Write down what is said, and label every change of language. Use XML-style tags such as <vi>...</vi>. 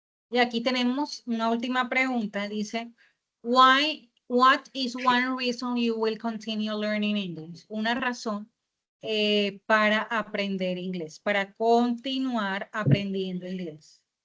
<es>Y aquí tenemos una última pregunta. Dice,</es> <en>what is one reason you will continue learning English?</en> <es>Una razón para aprender inglés, para continuar aprendiendo inglés.</es>